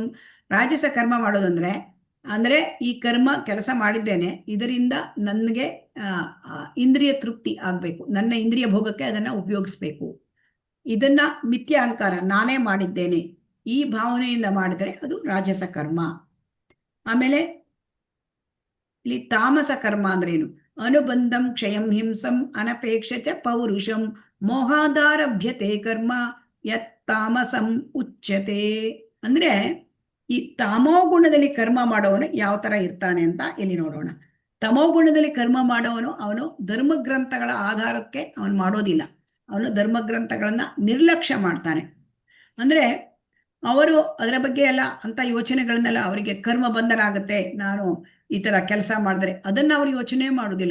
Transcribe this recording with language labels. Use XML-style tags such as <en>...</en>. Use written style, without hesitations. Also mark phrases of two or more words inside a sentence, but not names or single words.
<kn>ರಾಜಸ ಕರ್ಮ ಮಾಡೋದಂದ್ರೆ ಅಂದ್ರೆ ಈ ಕರ್ಮ ಕೆಲಸ ಮಾಡಿದ್ದೇನೆ, ಇದರಿಂದ ನನಗೆ ಇಂದ್ರಿಯ ತೃಪ್ತಿ ಆಗ್ಬೇಕು, ನನ್ನ ಇಂದ್ರಿಯ ಭೋಗಕ್ಕೆ ಅದನ್ನ ಉಪಯೋಗಿಸ್ಬೇಕು, ಇದನ್ನ ಮಿಥ್ಯ ಅಹಂಕಾರ, ನಾನೇ ಮಾಡಿದ್ದೇನೆ, ಈ ಭಾವನೆಯಿಂದ ಮಾಡಿದರೆ ಅದು ರಾಜಸ ಕರ್ಮ. ಆಮೇಲೆ ಇಲ್ಲಿ ತಾಮಸ ಕರ್ಮ ಅಂದ್ರೆ ಏನು?</kn> <sa>ಅನುಬಂಧಂ ಕ್ಷಯಂ ಹಿಂಸಂ ಅನಪೇಕ್ಷ ಚ ಪೌರುಷಂ ಮೋಹಾದಾರಭ್ಯತೆ ಕರ್ಮ ಯತ್ ತಾಮಸಂ ಉಚ್ಯತೆ.</sa> <kn>ಅಂದ್ರೆ ಈ ತಮೋ ಗುಣದಲ್ಲಿ ಕರ್ಮ ಮಾಡೋವನು ಯಾವ ತರ ಇರ್ತಾನೆ ಅಂತ ಇಲ್ಲಿ ನೋಡೋಣ. ತಮೋ ಗುಣದಲ್ಲಿ ಕರ್ಮ ಮಾಡೋವನು ಅವನು ಧರ್ಮಗ್ರಂಥಗಳ ಆಧಾರಕ್ಕೆ ಅವನು ಮಾಡೋದಿಲ್ಲ, ಅವನು ಧರ್ಮಗ್ರಂಥಗಳನ್ನ ನಿರ್ಲಕ್ಷ್ಯ ಮಾಡ್ತಾನೆ. ಅಂದ್ರೆ ಅವರು ಅದರ ಬಗ್ಗೆ ಎಲ್ಲ ಅಂತ ಯೋಚನೆಗಳನ್ನೆಲ್ಲ, ಅವರಿಗೆ ಕರ್ಮ ಬಂಧನ ಆಗತ್ತೆ, ನಾನು ಈ ತರ ಕೆಲಸ ಮಾಡಿದ್ರೆ, ಅದನ್ನ ಅವರು ಯೋಚನೆ ಮಾಡುವುದಿಲ್ಲ.</kn>